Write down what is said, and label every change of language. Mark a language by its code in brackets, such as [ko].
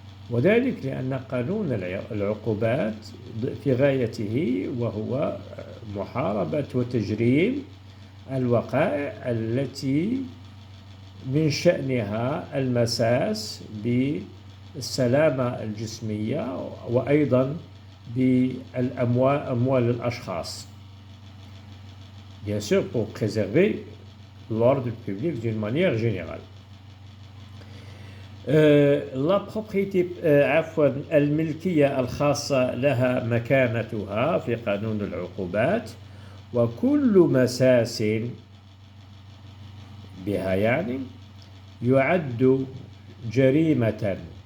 [ar] وذلك لأن قانون العقوبات في غايته وهو محاربة وتجريم الوقائع التي من شأنها المساس بالسلامة الجسمية وأيضا بأموال الأشخاص. [fr] Bien sûr, pour préserver l'ordre public d'une manière générale. [ar] La propriété الملكية الخاصة لها مكانتها في قانون العقوبات، وكل مساس بها يعني يعد جريمة